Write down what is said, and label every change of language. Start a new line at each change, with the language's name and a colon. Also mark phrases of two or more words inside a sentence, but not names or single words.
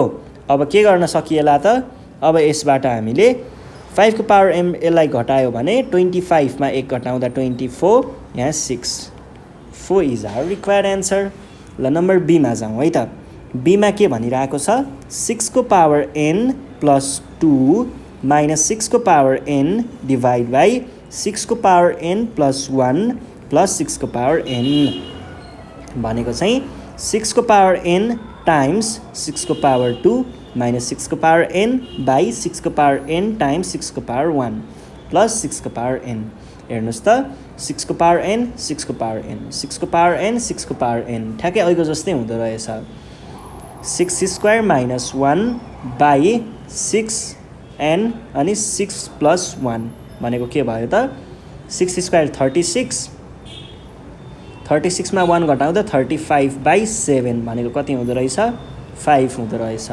Nepali: अब के गर्न सकिएला त? अब यसबाट हामीले 5 को पावर m यसलाई घटायो भने 25 मा 1 घटाउँदा 24, यहाँ 6 4
English: is our required answer.
Nepali: ल नम्बर बी मा जाउँ है त। बी मा के भनिरहेको छ 6 को पावर n + 2 - 6 को पावर n
English: divide by
Nepali: 6 को पावर n + 1 + 6 को पावर n भनेको चाहिँ 6 को पावर n टाइम्स 6 को पावर 2 - 6 को पावर n बाई 6 को पावर n टाइम्स 6 को पावर 1 + 6 को पावर n। हेर्नुस् त 6 को पावर n 6 को पावर n 6 को पावर n 6 को पावर n ठ्याक्कै अहिलेको जस्तै हुँदो रहेछ। 6² - 1 बाई 6n अनि 6 + 1 भनेको के भयो त 6² 36, 36 मा 1 घटाउँदा 35/7 भनेको कति हुँदो रहेछ 5 हुँदो रहेछ।